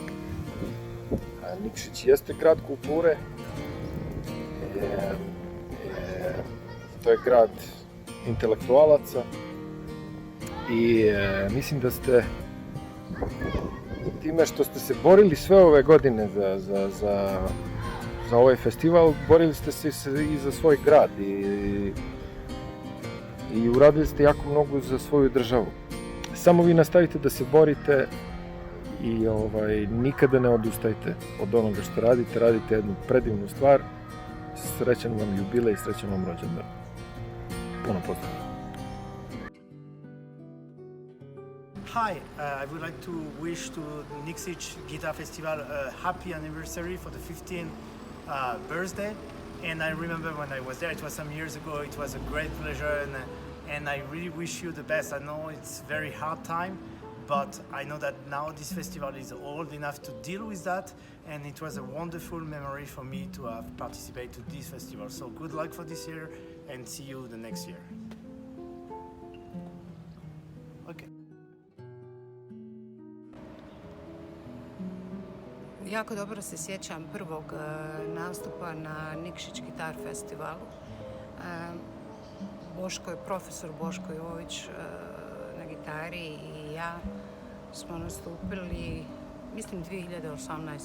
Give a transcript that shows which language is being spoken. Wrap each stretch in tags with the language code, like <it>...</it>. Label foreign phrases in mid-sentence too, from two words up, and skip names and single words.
<sr>Nikšić jeste grad kulture, to je grad intelektualaca i mislim da ste time što ste se borili sve ove godine za ovaj festival, borili ste se i za svoj grad i uradili ste jako mnogo za svoju državu. Samo vi nastavite da se borite i nikada ne odustajte od onoga što radite, radite jednu predivnu stvar. Srećan vam jubilej, srećan vam rođendan. Puno pozdrava.</sr> <en>Hi, I would like to wish to Nikšić Guitar Festival a happy anniversary for the 15th birthday. And I remember when I was there, it was some years ago, it was a great pleasure, and I really wish you the best. I know it's a very hard time, but I know that now this festival is old enough to deal with that, and it was a wonderful memory for me to have participated to this festival. So good luck for this year, and see you the next year. Okay.</en> <sr>Jako dobro se sjećam prvog nastupa na Nikšić Guitar Festivalu. Profesor Boško Jović na gitari i ja smo nastupili, mislim, 2018.</sr>